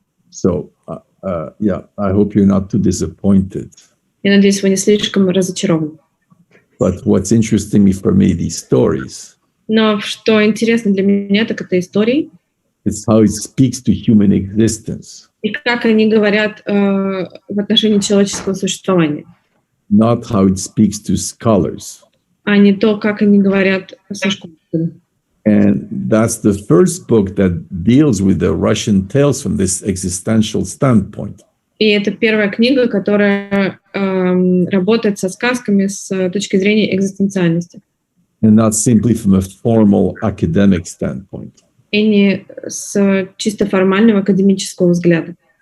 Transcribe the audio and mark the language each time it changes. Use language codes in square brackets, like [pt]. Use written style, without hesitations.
[en] So, yeah, I hope you're not too disappointed. [ru] Я надеюсь, вы не слишком разочарованы. [en] But what's interesting for me, these stories. [ru] Но что интересно для меня, так это истории. [en] It's how it speaks to human existence. [ru] И как они говорят в отношении человеческого существования. [en] Not how it speaks to scholars. [ru] А не то, как они говорят со школьниками. [en] And that's the first book that deals with the Russian tales from this existential standpoint. [ru] И это первая книга, которая работает со сказками с точки зрения экзистенциальности. [en] And not simply from a formal academic standpoint. [ru] и не с чисто формального академического взгляда.